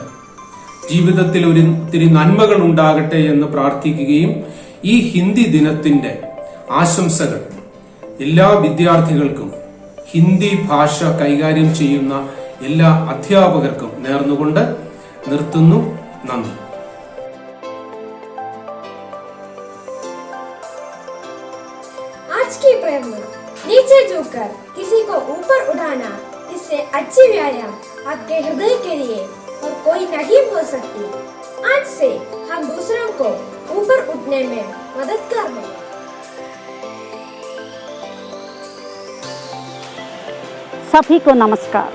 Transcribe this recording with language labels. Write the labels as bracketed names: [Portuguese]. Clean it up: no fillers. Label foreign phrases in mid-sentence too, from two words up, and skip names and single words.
[Malayalam] ജീവിതത്തിൽ ഒത്തിരി നന്മകൾ ഉണ്ടാകട്ടെ എന്ന് പ്രാർത്ഥിക്കുകയും ഈ ഹിന്ദി ദിനത്തിന്റെ ആശംസകൾ എല്ലാ വിദ്യാർത്ഥികൾക്കും, ഹിന്ദി ഭാഷ കൈകാര്യം ചെയ്യുന്ന എല്ലാ അധ്യാപകർക്കും നേർന്നുകൊണ്ട് നിർത്തുന്നു. നന്ദി. [Hindi] झुककर किसी को ऊपर उठाना, इससे अच्छी व्यायाम आपके हृदय के लिए और कोई नहीं हो सकती। आज से हम दूसरों को ऊपर उठने में मदद कर रहे हैं। सभी को नमस्कार।